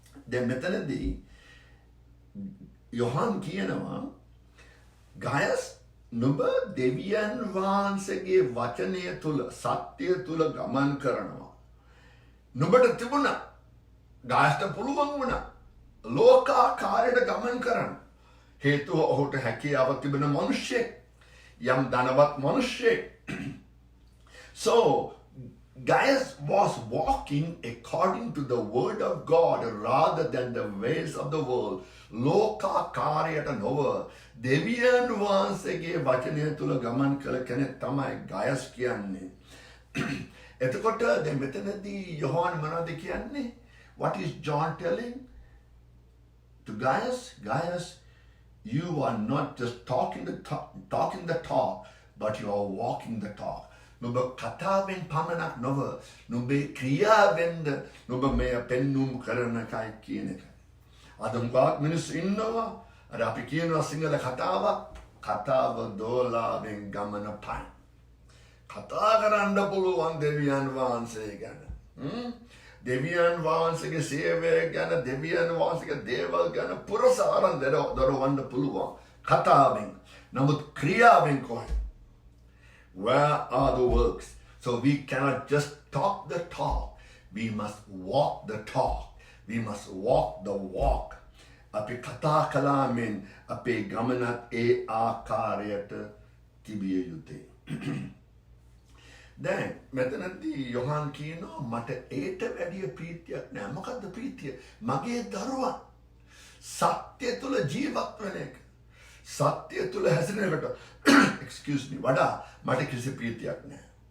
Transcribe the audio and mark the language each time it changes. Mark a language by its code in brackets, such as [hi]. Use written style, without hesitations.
[si] දැන් මෙතනදී යොහන් කියනවා ගායස් නුඹ දෙවියන් වහන්සේගේ වචනය තුල සත්‍ය තුල ගමන් කරනවා. නුඹට තිබුණා ගායස්ට පුළුවන් වුණා ලෝකාකාරයට ගමන් කරන්න. හේතුව ඔහුට හැකියාව තිබෙන මිනිසෙක්, යම් ධනවත් මිනිසෙක්. [en] So Gaius was walking according to the word of God rather than the ways of the world. [si] ලෝකාකාරයට නොව දෙවියන් වහන්සේගේ වචනය තුල ගමන් කළ කෙනෙක් තමයි ගායස් කියන්නේ. එතකොට දැන් මෙතනදී යොහන් මොනවද කියන්නේ? [en] What is John telling to Gaius? Gaius, you are not just talking the talk, but you are walking the talk. [si] නුඹ කතාවෙන් පමණක් නොව නුඹේ ක්‍රියාවෙන්ද නුඹ මේ පෙන්눔 කරන කයි කියන එක. අද මුගක් මිනිස්සු ඉන්නවා අර අපි කියනවා සිංහල කතාව දෝලාවෙන් ගමන පයින්. කතා කරන්න පුළුවන් දෙවියන් වහන්සේ ගැන. දෙවියන් වහන්සේගේ සේවය ගැන, දෙවියන් වහන්සේගේ දේවල් ගැන පුරසාරන් දරවන්න පුළුවන් කතාවෙන්. නමුත් ක්‍රියාවෙන් කොහේ? [en] Where are the works? So we cannot just talk the talk. We must walk the talk. We must walk the walk. [si] Api kata kalamin api gamanat e ආකාරයට තිබිය යුතුයි. දැන් මෙතනදී යොහන් කියනවා මට ඒට වැඩිය ප්‍රීතියක් නෑ. මොකද්ද ප්‍රීතිය? මගේ දරුවා සත්‍ය තුල ජීවත් වෙන එක. සත්‍ය තුල හැසිරෙනකට [en] excuse me [si] වඩා මට කිසි ප්‍රීතියක් නෑ.